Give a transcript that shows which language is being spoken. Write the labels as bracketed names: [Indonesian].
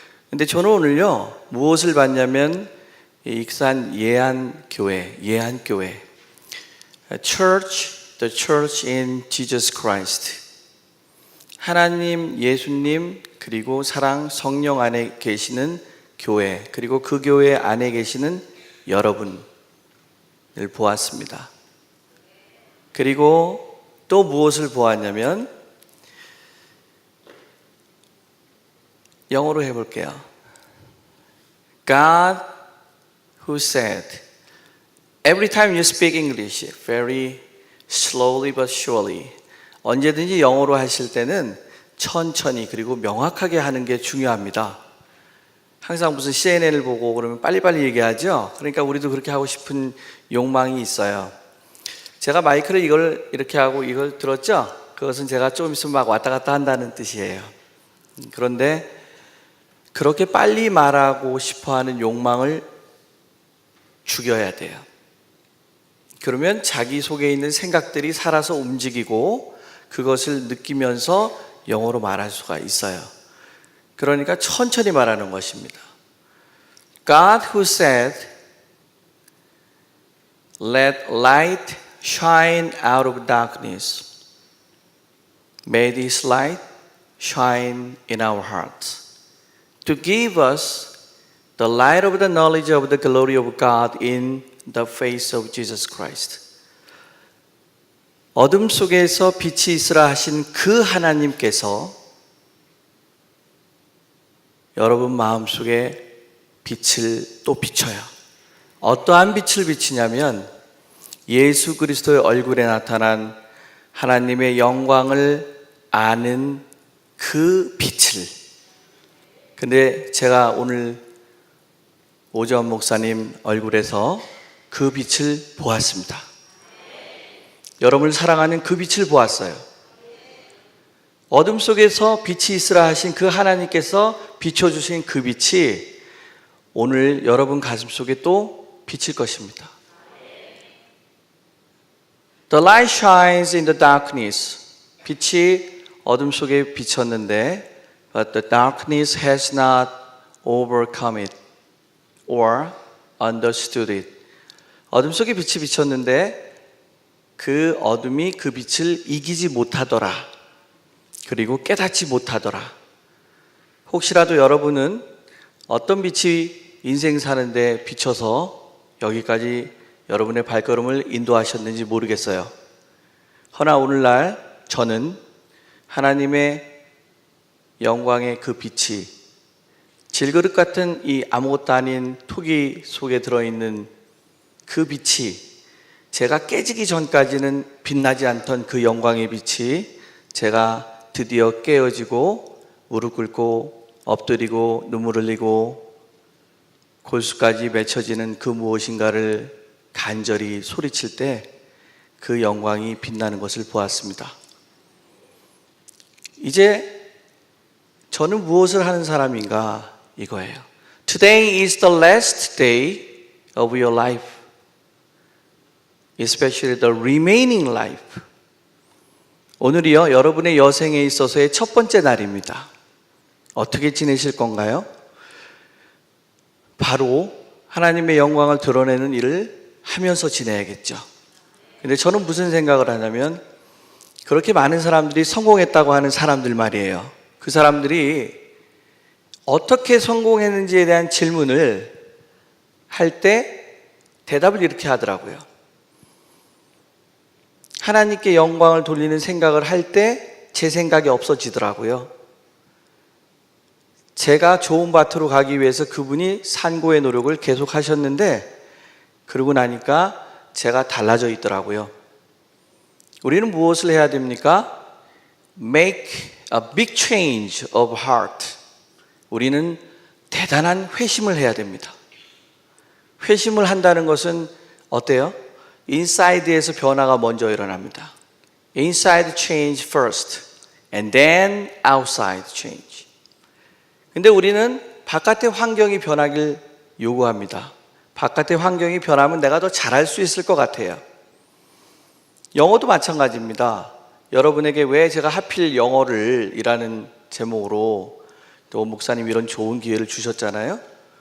[Korean] 근데 저는 오늘요, 무엇을 봤냐면 익산 예한교회 [English] The Church in Jesus Christ, [Korean] 하나님, 예수님, 그리고 사랑, 성령 안에 계시는 교회, 그리고 그 교회 안에 계시는 여러분을 보았습니다. 그리고 또 무엇을 보았냐면 영어로 해볼게요. [English] God who said, every time you speak English, very slowly but surely. [Korean] 언제든지 영어로 하실 때는 천천히 그리고 명확하게 하는 게 중요합니다. 항상 무슨 CNN을 보고 그러면 빨리빨리 얘기하죠. 그러니까 우리도 그렇게 하고 싶은 욕망이 있어요. 제가 마이크를 이걸 이렇게 하고 이걸 들었죠? 그것은 제가 좀 있으면 막 왔다 갔다 한다는 뜻이에요. 그런데 그렇게 빨리 말하고 싶어하는 욕망을 죽여야 돼요. 그러면 자기 속에 있는 생각들이 살아서 움직이고 그것을 느끼면서 영어로 말할 수가 있어요. 그러니까 천천히 말하는 것입니다. [English] God who said, let light shine out of darkness, made His light shine in our hearts, to give us the light of the knowledge of the glory of God in the face of Jesus Christ. [Korean] 어둠 속에서 빛이 있으라 하신 그 하나님께서 여러분 마음속에 빛을 또 비춰요. 어떠한 빛을 비치냐면 예수 그리스도의 얼굴에 나타난 하나님의 영광을 아는 그 빛을. 근데 제가 오늘 오전 목사님 얼굴에서 그 빛을 보았습니다. 여러분을 사랑하는 그 빛을 보았어요. 어둠 속에서 빛이 있으라 하신 그 하나님께서 비춰주신 그 빛이 오늘 여러분 가슴 속에 또 비칠 것입니다. [English] The light shines in the darkness. [Korean] 빛이 어둠 속에 비쳤는데 [English] But the darkness has not overcome it or understood it. [Korean] 어둠 속에 빛이 비쳤는데 그 어둠이 그 빛을 이기지 못하더라. 그리고 깨닫지 못하더라. 혹시라도 여러분은 어떤 빛이 인생 사는데 비춰서 여기까지 여러분의 발걸음을 인도하셨는지 모르겠어요. 허나 오늘날 저는 하나님의 영광의 그 빛이 질그릇 같은 이 아무것도 아닌 토기 속에 들어있는 그 빛이 제가 깨지기 전까지는 빛나지 않던 그 영광의 빛이 제가 드디어 깨어지고 무릎 꿇고 엎드리고 눈물 흘리고 골수까지 맺혀지는 그 무엇인가를 간절히 소리칠 때 그 영광이 빛나는 것을 보았습니다. 이제 저는 무엇을 하는 사람인가 이거예요. [English] Today is the last day of your life, especially the remaining life. [Korean] 오늘이요, 여러분의 여생에 있어서의 첫 번째 날입니다. 어떻게 지내실 건가요? 바로 하나님의 영광을 드러내는 일을 하면서 지내야겠죠. 근데 저는 무슨 생각을 하냐면 그렇게 많은 사람들이 성공했다고 하는 사람들 말이에요. 그 사람들이 어떻게 성공했는지에 대한 질문을 할 때 대답을 이렇게 하더라고요. 하나님께 영광을 돌리는 생각을 할 때 제 생각이 없어지더라고요. 제가 좋은 밭으로 가기 위해서 그분이 산고의 노력을 계속 하셨는데 그러고 나니까 제가 달라져 있더라고요. 우리는 무엇을 해야 됩니까? [English] Make a big change of heart. [Korean] 우리는 대단한 회심을 해야 됩니다. 회심을 한다는 것은 어때요? 인사이드에서 변화가 먼저 일어납니다. [English] Inside change first and then outside change. [Korean] 근데 우리는 바깥의 환경이 변하길 요구합니다. 바깥의 환경이 변하면 내가 더 잘할 수 있을 것 같아요. 영어도 마찬가지입니다. 여러분에게 왜 제가 하필 영어를 이라는 제목으로 또 목사님 이런 좋은 기회를 주셨잖아요.